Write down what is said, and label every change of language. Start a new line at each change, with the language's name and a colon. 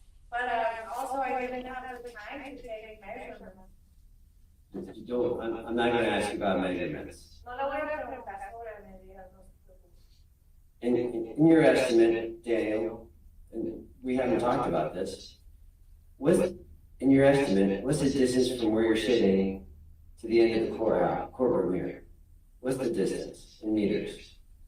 English: But also I didn't have the time to take measurements. I'm not gonna ask you about measurements.
Spanish: No le voy a preguntar sobre medidas, no se preocupe.
English: In your estimate, Daniel, and we haven't talked about this, in your estimate, what's the distance from where you're sitting to the end of the courtroom here? What's the distance in meters?